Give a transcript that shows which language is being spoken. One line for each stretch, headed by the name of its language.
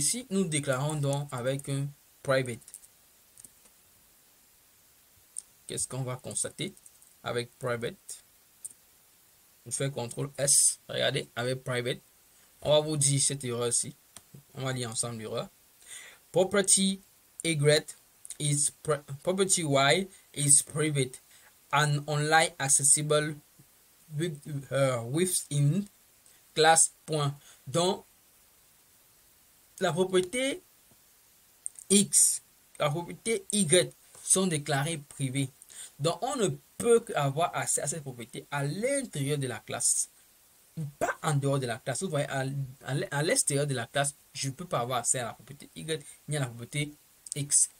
French: Si nous déclarons donc avec un private, qu'est-ce qu'on va constater avec private? Je fais CTRL S. Regardez, avec private, on va vous dire cette erreur-ci. On va lire ensemble l'erreur.
English: Property Y is property Y is private and only accessible within class point.
French: Donc, la propriété X, la propriété Y sont déclarées privées. Donc, on ne peut avoir accès à cette propriété à l'intérieur de la classe, pas en dehors de la classe. Vous voyez, à l'extérieur de la classe, je ne peux pas avoir accès à la propriété Y ni à la propriété X.